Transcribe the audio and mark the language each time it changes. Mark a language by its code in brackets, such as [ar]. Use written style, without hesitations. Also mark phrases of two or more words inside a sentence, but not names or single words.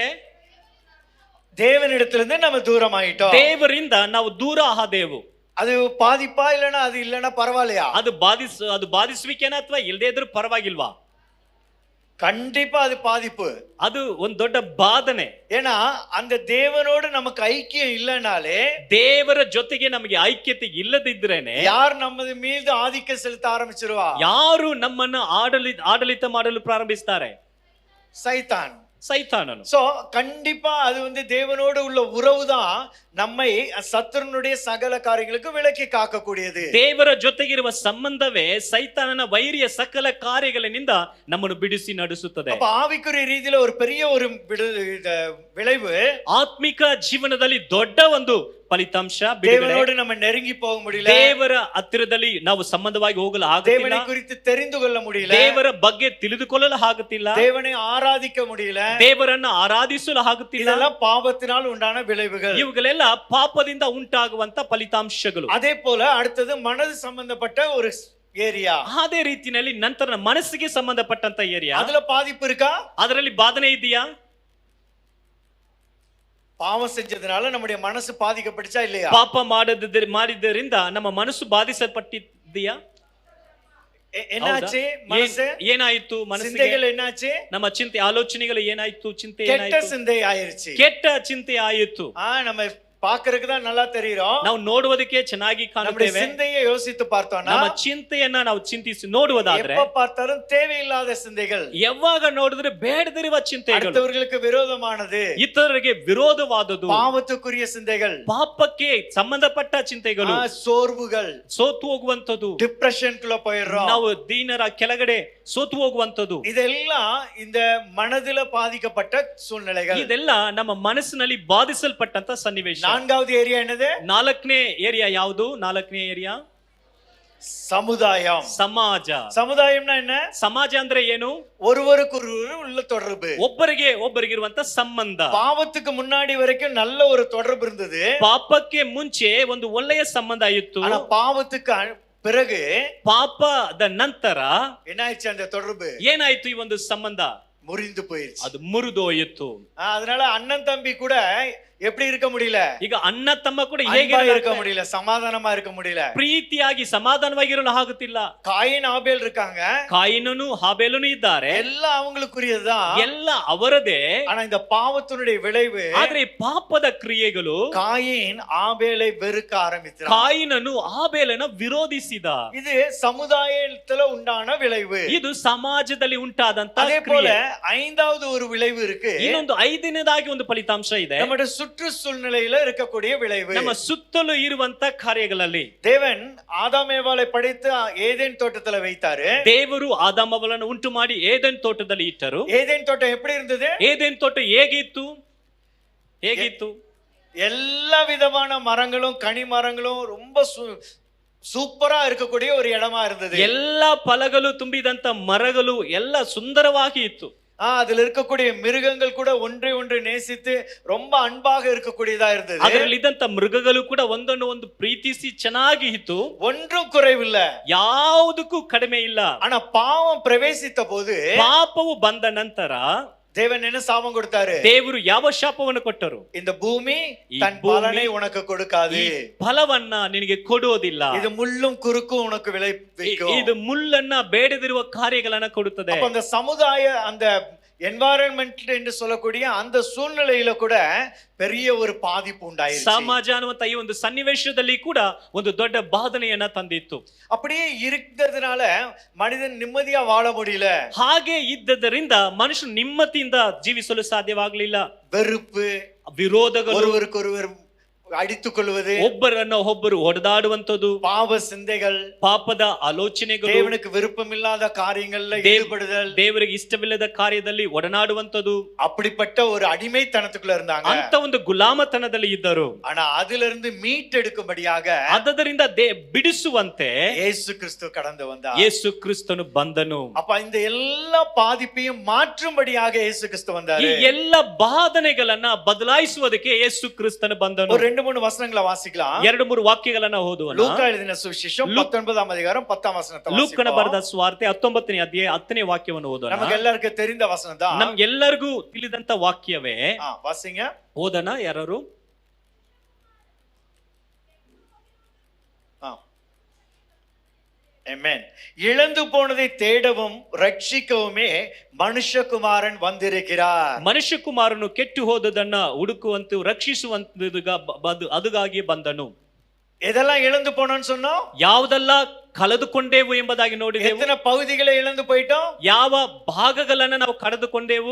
[ta] தேவனிடத்திலிருந்து நம்ம தூரம் ஆயிட்டோம். [kn] ದೇವರಿಂದ ನಾವು ದೂರ ಆದೆವು. [ta] அது பாதிப்பா இல்லனா அது இல்லனா பரவாயில்லையா? [kn] ಅದು ಬಾಧಿಸುವಿಕೆನಾ ಅಥವಾ ಇಲ್ಲದೇ ಇದ್ರೂ ಪರವಾಗಿಲ್ವಾ? [ta] கண்டிப்பா அது பாதிப்பு. [kn] ಅದು ಒಂದು ದೊಡ್ಡ ಬಾಧನೆ. [ta] ஏன்னா அந்த தேவனோடு நமக்கு ஐக்கியம் இல்லனாலே, [kn] ದೇವರ ಜೊತೆಗೆ ನಮಗೆ ಐಕ್ಯತೆ ಇಲ್ಲದಿದ್ರೇನೆ [ta] யார் நமது மீது ஆதிக்கம் செலுத்த ஆரம்பிச்சிருவா? [kn] ಯಾರು ನಮ್ಮನ್ನು ಆಡಳಿತ ಮಾಡಲು ಪ್ರಾರಂಭಿಸ್ತಾರೆ? [ta] சைத்தான், [kn] ಸೈತಾನನು. [ta] சோ கண்டிப்பா அது தேவனோடு உள்ள உறவு தான் நம்மை சத்துருனுடைய சகல காரியங்களுக்கு விலக்கி காக்கக்கூடியது. [kn] ದೇವರ ಜೊತೆಗಿರುವ ಸಂಬಂಧವೇ ಸೈತಾನನ ವೈರಿಯ ಸಕಲ ಕಾರ್ಯಗಳಿಂದ ನಮ್ಮನ್ನು ಬಿಡಿಸಿ ನಡೆಸುತ್ತದೆ. [ta] அப்ப ஆவிக்குரிய ரீதியில ஒரு பெரிய ஒரு விளைவு, [kn] ಆತ್ಮಿಕ ಜೀವನದಲ್ಲಿ ದೊಡ್ಡ ಒಂದು ಫಲಿತಾಂಶ, [ta] தேவனோடு நம்ம நெருங்கி போக முடியல, [kn] ದೇವರ ಹತ್ತಿರದಲ್ಲಿ ನಾವು ಸಂಬಂಧವಾಗಿ ಹೋಗಲು ಆಗುತ್ತಿಲ್ಲ, [ta] தேவனை குறித்து தெரிந்து கொள்ள முடியல, [kn] ದೇವರ ಬಗ್ಗೆ ತಿಳಿದುಕೊಳ್ಳಲು ಆಗುತ್ತಿಲ್ಲ, [ta] தேவனை ஆராதிக்க முடியல, [kn] ದೇವರನ್ನು ಆರಾಧಿಸಲು ಆಗುತ್ತಿಲ್ಲ. [ta] இதெல்லாம் பாவத்தினால் உண்டான விளைவுகள். [kn] ಇವುಗಳೆಲ್ಲ ಪಾಪದಿಂದ ಉಂಟಾಗುವಂತ ಫಲಿತಾಂಶಗಳು. [ta] அதே போல அடுத்தது மனது சம்பந்தப்பட்ட ஒரு ஏரியா. [kn] ಅದೇ ರೀತಿಯಲ್ಲಿ ನಂತರ ಮನಸ್ಸಿಗೆ ಸಂಬಂಧಪಟ್ಟಂತ ಏರಿಯಾ. [ta] அதுல பாதிப்பு இருக்கா? [kn] ಅದರಲ್ಲಿ ಬಾಧನೆ ಇದೆಯಾ? [ta] பாவம் செஞ்சதுனால நம்முடைய மனசு பாதிக்கப்பட்டுச்சா இல்லையா? [kn] ಪಾಪ ಮಾಡಿದ್ದರಿಂದ ನಮ್ಮ ಮನಸ್ಸು ಬಾಧಿಸಲ್ಪಟ್ಟಿದೆಯಾ? [ta] என்னாச்சு? மனசு [kn] ಏನಾಯ್ತು? ಮನಸ್ಸಿಗೆ [ta] சிந்தைகள் என்னாச்சு? [kn] ನಮ್ಮ ಚಿಂತೆ ಆಲೋಚನೆಗಳು ಏನಾಯ್ತು? ಚಿಂತೆ [ta] கெட்ட [kn] ಏನಾಯ್ತು? [ta] சிந்தை ஆயிருச்சு. [kn] ಕೆಟ್ಟ ಚಿಂತೆ ಆಯಿತು. [ta] நம்ம பாக்குறதுக்கு தான் நல்லா தெரியும். [kn] ನಾವು ನೋಡುವುದಕ್ಕೆ ಚೆನ್ನಾಗಿ ಕಾಣುತ್ತೇವೆ. [ta] சிந்தையை யோசித்து பார்த்தோம்னா, [kn] ನಮ್ಮ ಚಿಂತೆಯನ್ನ ನಾವು ಚಿಂತಿಸಿ ನೋಡುವುದಾದ್ರೆ [ta] எப்ப பார்த்தாலும் தேவையில்லாத சிந்தைகள், [kn] ಯಾವಾಗ ನೋಡಿದ್ರೆ ಬೇಡದಿರುವ ಚಿಂತೆಗಳು, [ta] அடுத்தவர்களுக்கு விரோதமானது, [kn] ಇತರರಿಗೆ ವಿರೋಧವಾದದ್ದು, [ta] பாவத்துக்குரிய சிந்தைகள், [kn] ಪಾಪಕ್ಕೆ ಸಂಬಂಧಪಟ್ಟ ಚಿಂತೆಗಳು, [ta] சோர்வுகள், [kn] ಸೋತು ಹೋಗುವಂತದ್ದು, [ta] டிப்ரெஷன்குள்ள போயிடுறோம், [kn] ನಾವು ದೀನರ ಕೆಳಗಡೆ ಸೋತು ಹೋಗುವಂತದ್ದು. [ta] இதெல்லாம் இந்த மனதில பாதிக்கப்பட்ட சூழ்நிலைகள். [kn] ಇದೆಲ್ಲ ನಮ್ಮ ಮನಸ್ಸಿನಲ್ಲಿ ಬಾಧಿಸಲ್ಪಟ್ಟಂತ ಸನ್ನಿವೇಶ. [ta] நான்காவது ஏரியா என்னது? [kn] ನಾಲ್ಕನೇ ಏರಿಯಾ ಯಾವುದು? ನಾಲ್ಕನೇ ಏರಿಯಾ [ta] சமுதாயம். [kn] ಸಮಾಜ. [ta] சமுதாயம்னா என்ன? [kn] ಸಮಾಜ ಅಂದ್ರೆ ಏನು? [ta] ஒருவருக்கொருவர் உள்ள தொடர்பு, [kn] ಒಬ್ಬರಿಗಿರುವಂತ ಸಂಬಂಧ. [ta] பாவத்துக்கு முன்னாடி வரைக்கும் நல்ல ஒரு தொடர்பு இருந்தது. [kn] ಪಾಪಕ್ಕೆ ಮುಂಚೆ ಒಂದು ಒಳ್ಳೆಯ ಸಂಬಂಧ ಇತ್ತು. [ta] ஆனா பாவத்துக்கு பிறகு, [kn] ಪಾಪದ ನಂತರ [ta] என்னாச்சு? அந்த தொடர்பு [kn] ಏನಾಯ್ತು? ಈ ಒಂದು ಸಂಬಂಧ [ta] முறிந்து போயிருச்சு. [kn] ಅದು ಮುರಿದೋಯಿತು. [ta] அதனால அண்ணன் தம்பி கூட எப்படி இருக்க முடியல? [kn] ಈಗ ಅಣ್ಣ ತಮ್ಮ ಕೂಡ ಹೇಗೆ [ta] அன்பா இருக்க முடியல, சமாதானமா இருக்க முடியல. [kn] ಪ್ರೀತಿಯಾಗಿ ಸಮಾಧಾನವಾಗಿರಲು ಆಗುತ್ತಿಲ್ಲ. [ta] காயின் ஆபேல் இருக்காங்க, [kn] ಕಾಯಿನನು ಹಾಬೇಲನು ಇದ್ದಾರೆ, [ta] எல்லாம் அவங்களுக்குரியதுதான். [kn] ಎಲ್ಲ ಅವರದೇ. [ta] ஆனா இந்த பாவத்தினுடைய விளைவு, [kn] ಆದ್ರೆ ಪಾಪದ ಕ್ರಿಯೆಗಳು [ta] காயின் ஆபேலை வெறுக்க ஆரம்பிச்சான். [kn] ಕಾಯಿನನು ಹಾಬೇಲನ ವಿರೋಧಿಸಿದ. [ta] இது சமுதாயத்துல உண்டான விளைவு. [kn] ಇದು ಸಮಾಜದಲ್ಲಿ ಉಂಟಾದಂತ [ta] அதே போல [kn] ಕ್ರಿಯೆ. [ta] ஐந்தாவது ஒரு விளைவு இருக்கு. [kn] ಇನ್ನೊಂದು ಐದನೇದಾಗಿ ಒಂದು ಫಲಿತಾಂಶ ಇದೆ. [ta] நம்முடைய சுற்றுச்சூழ்நிலையில இருக்கக்கூடிய விளைவு. [kn] ನಮ್ಮ ಸುತ್ತಲೂ ಇರುವಂತ ಕಾರ್ಯಗಳಲ್ಲಿ [ta] தேவன் ஆதாம் ஏவாளை படைத்து ஏதேன் தோட்டத்துல வைத்தாரு. [kn] ದೇವರು ಆದಾಮವಲನ್ನು ಉಂಟು ಮಾಡಿ ಏದೆನ್ ತೋಟದಲ್ಲಿ ಇಟ್ಟರು. [ta] ஏதேன் தோட்டம் எப்படி இருந்தது? [kn] ಏದೆನ್ ತೋಟ ಹೇಗಿತ್ತು? [ta] எல்லா விதமான மரங்களும் கனி மரங்களும் ரொம்ப சூப்பரா இருக்கக்கூடிய ஒரு இடமா இருந்தது. [kn] எல்லா ಫಲಗಳು ತುಂಬಿದಂತ ಮರಗಳು ಎಲ್ಲ ಸುಂದರವಾಗಿ ಇತ್ತು. [ta] அதுல இருக்கக்கூடிய மிருகங்கள் கூட ஒன்றை ஒன்று நேசித்து ரொம்ப அன்பாக இருக்கக்கூடியதா இருந்தது. [kn] ಅದರಲ್ಲಿದ್ದಂತ ಮೃಗಗಳು ಕೂಡ ಒಂದನ್ನು ಒಂದು ಪ್ರೀತಿಸಿ ಚೆನ್ನಾಗಿ ಇತ್ತು. [ta] ஒன்றும் குறைவில்லை, [kn] ಯಾವುದಕ್ಕೂ ಕಡಿಮೆ ಇಲ್ಲ. [ta] ஆனா பாவம் பிரவேசித்த போது, [kn] ಪಾಪವು ಬಂದ ನಂತರ [ta] தேவன் என்ன சாபம் கொடுத்தாரு? [kn] ದೇವರು ಯಾವ ಶಾಪವನ್ನು ಕೊಟ್ಟರು? [ta] இந்த பூமி தன் பலனை உனக்கு கொடுக்காது, [kn] ಫಲವನ್ನ ನಿನಗೆ ಕೊಡುವುದಿಲ್ಲ, [ta] இது முள்ளும் குறுக்கும் உனக்கு விளைவிக்கும், [kn] ಇದು ಮುಳ್ಳನ್ನ ಬೇಡದಿರುವ ಕಾರ್ಯಗಳನ್ನ ಕೊಡುತ್ತದೆ. [ta] அப்ப அந்த சமுதாய அந்த என்வாயரன்மெண்ட் என்று சொல்லக்கூடிய அந்த சூழ்நிலையில கூட பெரிய ஒரு பாதிப்பு உண்டாயிருச்சு. [kn] ಸಮಾಜ ಅನ್ನುವಂತ ಈ ಒಂದು ಸನ್ನಿವೇಶದಲ್ಲಿ ಕೂಡ ಒಂದು ದೊಡ್ಡ ಬಾಧನೆಯನ್ನ ತಂದಿತ್ತು. [ta] அப்படியே இருக்கிறதுனால மனிதன் நிம்மதியா வாழ முடியல. [kn] ಹಾಗೆ ಇದ್ದದರಿಂದ ಮನುಷ್ಯನು ನಿಮ್ಮತಿಯಿಂದ ಜೀವಿಸಲು ಸಾಧ್ಯವಾಗಲಿಲ್ಲ. [ta] வெறுப்பு, [kn] ವಿರೋಧಗಳು, [ta] ஒருவருக்கொருவர் அடித்துக் கொள்வது, [kn] ಒಬ್ಬರನ್ನ ಒಬ್ಬರು ಹೊಡೆದಾಡುವಂತದ್ದು, [ta] பாவ சிந்தைகள், [kn] ಪಾಪದ ಆಲೋಚನೆಗಳು, [ta] தேவனுக்கு விருப்பமில்லாத காரியங்கள்ல ஈடுபடுதல், [kn] ದೇವರಿಗೆ ಇಷ್ಟವಿಲ್ಲದ ಕಾರ್ಯದಲ್ಲಿ ಒಡನಾಡುವಂತದ್ದು, [ta] அப்படிப்பட்ட ஒரு அடிமைத்தனத்துக்குள்ள இருந்தாங்க. [kn] ಅಂತ ಒಂದು ಗುಲಾಮತನದಲ್ಲಿ ಇದ್ದರು. [ta] ஆனா அதிலிருந்து மீட்டெடுக்கும்படியாக [kn] ಅದರಿಂದ ಬಿಡಿಸುವಂತೆ [ta] இயேசு கிறிஸ்து கடந்து வந்தார். [kn] ಯೇಸು ಕ್ರಿಸ್ತನು ಬಂದನು. [ta] அப்ப இந்த எல்லா பாதிப்பையும் மாற்றும்படியாக இயேசு கிறிஸ்து வந்தார். [kn] ಈ ಎಲ್ಲ ಬಾಧನೆಗಳನ್ನ ಬದಲಾಯಿಸುವುದಕ್ಕೆ ಯೇಸು ಕ್ರಿಸ್ತನು ಬಂದನು. [ta] ஒரு 2-3 வசனங்களை வாசிக்கலாம். [kn] 2-3 ವಾಕ್ಯಗಳನ್ನ ಓದುವ. [ta] லூக்கா எழுதின சுவிசேஷம் 19ஆம் அதிகாரம் 10ஆம் வசனத்தை [kn] ಲೂಕನ ಬರೆದ ಸುವಾರ್ತೆ 19ನೇ ಅಧ್ಯಾಯ 10ನೇ ವಾಕ್ಯವನ್ನು ಓದೋಣ. [ta] நமக்கு எல்லாருக்கும் தெரிந்த வசனம் தான். [kn] ನಮ್ಗೆಲ್ಲರಿಗೂ ತಿಳಿದಂತ ವಾಕ್ಯವೇ. [ta] வாசிங்க. [kn] ಓದೋಣ ಯಾರು? [ta] ஆமென். இழந்து போனதை தேடவும் ரட்சிக்கவுமே மனுஷகுமாரன் வந்திருக்கிறார். [kn] ಮನುಷ್ಯಕುಮಾರನು ಕೆಟ್ಟು ಹೋದದನ್ನ ಹುಡುಕುವಂತೆ ರಕ್ಷಿಸುವಂತ ಅದಗಾಗಿ ಬಂದನು. [ta] எதெல்லாம் இழந்து போனோம்னு சொன்னோம்? [kn] ಯಾವುದೆಲ್ಲ ಕಳೆದುಕೊಂಡೇವು ಎಂಬುದಾಗಿ ನೋಡಿದೆವು. [ta] எத்தனை பகுதிகளை இழந்து போயிட்டோம்? [kn] ಯಾವ ಭಾಗಗಳನ್ನ ನಾವು ಕಳೆದುಕೊಂಡೇವು?